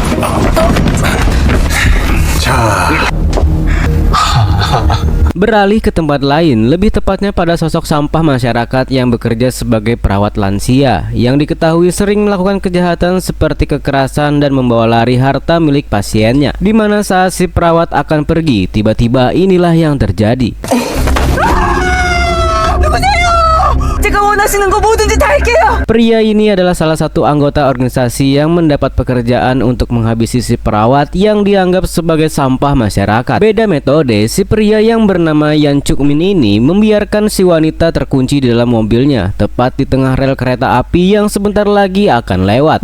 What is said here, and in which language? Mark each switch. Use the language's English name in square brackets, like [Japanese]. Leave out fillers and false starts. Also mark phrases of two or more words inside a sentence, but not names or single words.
[Indonesian] Beralih ke tempat lain, lebih tepatnya pada sosok sampah masyarakat yang bekerja sebagai perawat lansia yang diketahui sering melakukan kejahatan seperti kekerasan dan membawa lari harta milik pasiennya. Di mana saat si perawat akan pergi, tiba-tiba inilah yang terjadi. [Korean] 원하시는 거 뭐든지 다 할게요. [Indonesian] Pria ini adalah salah satu anggota organisasi yang mendapat pekerjaan untuk menghabisi si perawat yang dianggap sebagai sampah masyarakat. Beda metode, si pria yang bernama Yan Chuk Min ini membiarkan si wanita terkunci di dalam mobilnya, tepat di tengah rel kereta api yang sebentar lagi akan lewat.